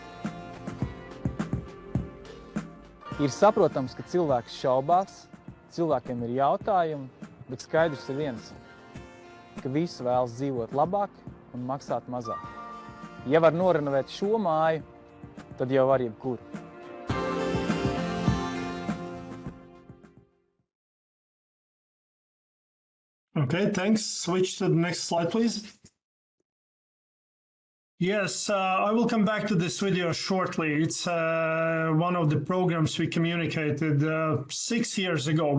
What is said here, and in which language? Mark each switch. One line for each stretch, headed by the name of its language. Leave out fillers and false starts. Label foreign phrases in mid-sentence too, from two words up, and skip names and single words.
Latvian: Ir saprotams, ka cilvēks šaubās, cilvēkiem ir jautājumi, bet skaidrs ir viens, ka visi vēlas dzīvot labāk un maksāt mazāk. Ja var norenovēt šo māju, tad jau var jebkuru.
English: Okay, thanks. Switch to the next slide, please. Yes, I will come back to this video shortly. It's one of the programs we communicated 6 years ago.